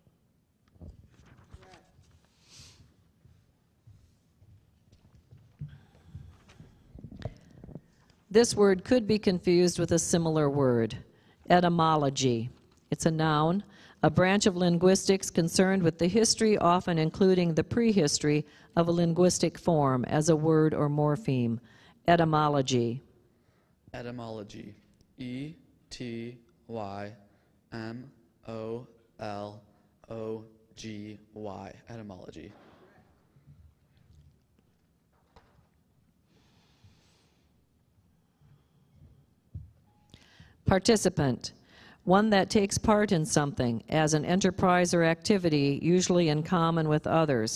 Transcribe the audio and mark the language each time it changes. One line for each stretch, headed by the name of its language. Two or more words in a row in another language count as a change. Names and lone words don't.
English: This word could be confused with a similar word. Etymology. It's a noun, a branch of linguistics concerned with the history, often including the prehistory, of a linguistic form as a word or morpheme. Etymology. Etymology. E-T-Y-M-O-L-O-G-Y. Etymology. Participant, one that takes part in something as an enterprise or activity, usually in common with others.